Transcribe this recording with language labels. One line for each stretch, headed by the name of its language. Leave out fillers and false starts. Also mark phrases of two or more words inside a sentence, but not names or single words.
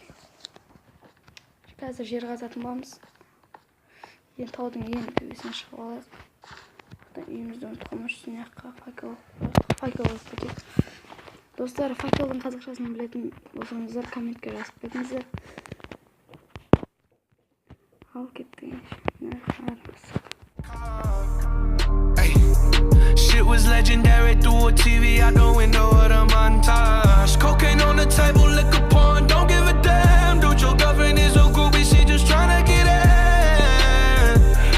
Kazakh: Қазір жер қазатын боламыз. Таудың ең төбесіне шығып алайық. Үйімізді ұмытқанымыз үшін яққа факел алып кетейік. Достар, факелдің қазақшасын білетін болсаңыздар комментке жазып кетіңіздер. Ал кеттік.
English: Shit was legendary through a TV out the window of the montage. Cocaine on the table, liquor porn, don't give a damn. Dude, your girlfriend is a groupie, she just tryna get in.